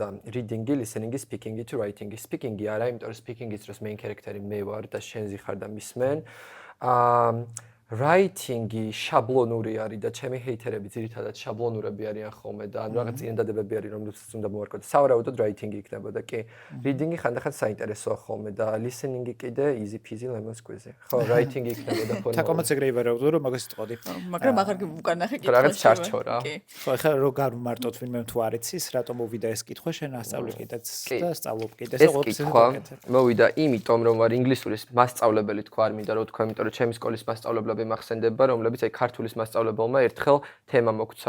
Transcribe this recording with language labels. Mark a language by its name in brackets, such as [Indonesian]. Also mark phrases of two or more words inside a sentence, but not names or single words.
[English] Reading-ი, listening-ი, speaking-ი [Georgian] თუ writing-ი? Speaking-ი არა, იმიტომ რომ speaking-ის დროს [English] main character-ი [Georgian] მე ვარ და შენზი ხარ და მისმენ. Writing-ი შაბლონური არის და ჩემი ჰეითერები ძირითადად შაბლონურები არიან ხოლმე და ან რაღაც წინადადებები არის რომელსაც უნდა მოვარკვევ. სავარაუდოდ writing-ი იქნებოდა კი. Reading-ი ხანდახან საინტერესოა ხოლმე და listening-ი კიდე [English] easy peasy lemon squeezy. [Georgian] ხო, writing-ი იქნებოდა ფორმალურად. თაკომაც ეგრე იბარავდა რომ მაგას იტყოდი. მაგრამ აღარ უკან ნახე კითხვა. რაღაც ჩარჩო რა. ხო, ეხლა რო გამარტოთ ვინმე თუ არ იცის, რატომ მოვიდა ეს კითხვა, შენ ასწავლე კიდეც და სწავლობ კიდეც ეს კითხვა მოვიდა იმიტომ რომ ვარ ინგლისურის მასწავლებელი თქვა არ მინდა რომ თქვა იმიტომ რომ ჩემი სკოლის მასწავლებლები მახსენდება რომლებიც აი ქართულის მასწავლებელმა ერთხელ თემა მოგცა